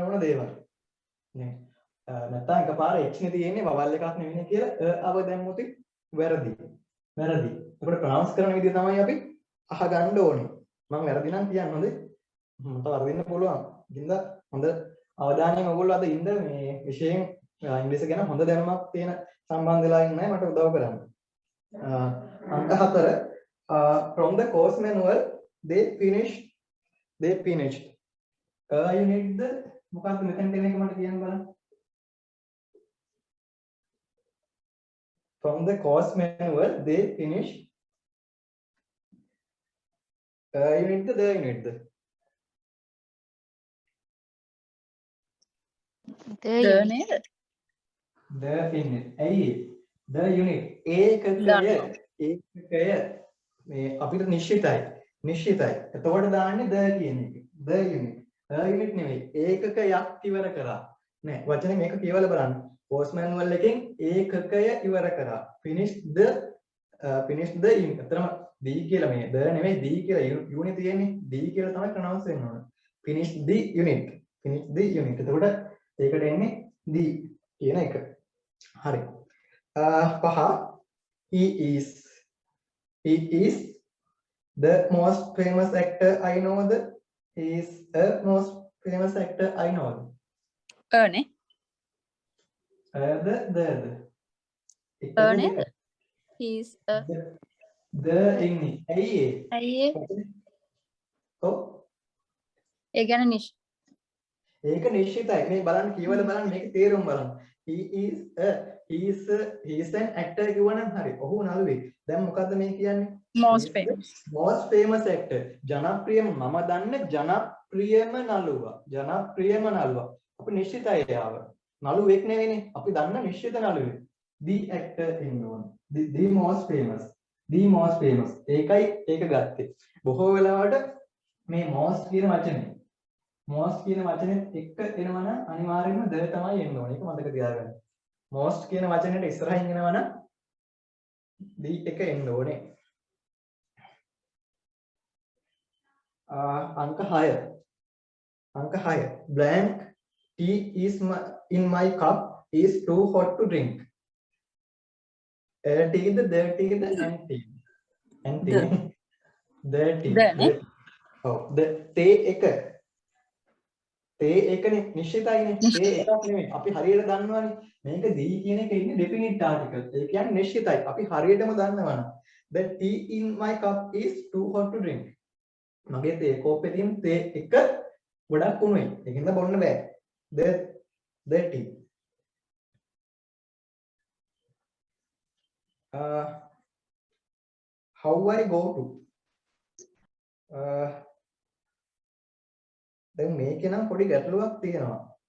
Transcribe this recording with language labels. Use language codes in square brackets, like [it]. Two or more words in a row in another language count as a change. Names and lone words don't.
[si] ඕන දේවල් නේ නැත්නම් එකපාර h නේ තියෙන්නේ vowel එකක් නෙවෙයි කියලා අව දැම්මොත් වැරදි ඒකට ප්‍රොනවුන්ස් කරන විදිය තමයි අපි අහගන්න ඕනේ මම වැරදි නම් කියන්න හොඳේ මට වරදින්න පුළුවන් ඉතින්ද හොඳ අවධානයෙන් ඔයගොල්ලෝ අද ඉන්න මේ විෂයෙන් ඉංග්‍රීසි ගැන හොඳ දැනුමක් තියෙන සම්බන්ධ වෙලා ඉන්නයි මට උදව් කරන්න අංක 4 [en] from the course manual they finished you need the [si] මොකක්ද මෙතන දෙන එක මට කියන්න බලන්න [en] from the course manual they finish you need the the unit [si] ඇයි [en] the unit [si] ඒකකය මේ අපිට නිශ්චිතයි එතකොට දාන්නේ the කියන එක [en] the unit [si] නෙවෙයි ඒකකයක් ඉවර කරා නෑ වචනේ මේක කියවලා බලන්න [en] course manual [si] එකෙන් ඒකකය ඉවර කරා [en] finish the unit [si] අතරම d කියලා මේ the නෙවෙයි d කියලා unit තියෙන්නේ d කියලා තමයි pronounce වෙන්න ඕන [en] finish the unit [si] එතකොට ඒකට එන්නේ d කියන එක හරි පහ [en] he is the most famous actor I know he is a most famous actor I know නේ he is a [si] the ඉන්නේ ඇයි ඔව් ඒ ගැන ඒක නිශ්චිතයි මේ බලන්න කියවල බලන්න මේක තේරුම් බලන්න [en] he is an actor [si] කියවනම් හරි ඔහු නළුවේ දැන් මොකද්ද මේ කියන්නේ [en] most famous actor [si] ජනප්‍රියම මම දන්න ජනප්‍රියම නළුවා අපි නිශ්චිතයි යාව නළුවෙක් නෙවෙයිනේ අපි දන්න නිශ්චිත නළුවෙක් [en] the actor [si] ඉන්න ඕන [en] the most famous [si] ඒකයි ඒක ගත්තේ බොහෝ වෙලාවට මේ most කියන වචනේ එක්ක එනවා නම් අනිවාර්යයෙන්ම the තමයි එන්න ඕනේ ඒක මතක තියාගන්න most කියන වචනේට ඉස්සරහින් එනවා නම් the එක එන්න ඕනේ [en] අංක 6 blank tea is in my cup is too hot to drink tea the dirty the and tea dirty oh the තේ [si] එකනේ නිශ්චිතයිනේ තේ එකක් නෙමෙයි අපි හරියට දන්නවනේ මේක දී කියන එක ඉන්නේ [en] definite article [si] ඒ කියන්නේ නිශ්චිතයි අපි හරියටම දන්නවනේ [en] the tea in my cup is too hot to drink [si] මගේ තේ කෝප්පේ තියෙන තේ එක ගොඩක් උණුයි ඒකින්ද බොන්න බෑ [en] the tea how I go to [si] දැන් මේකේ නම් පොඩි ගැටලුවක් තියෙනවා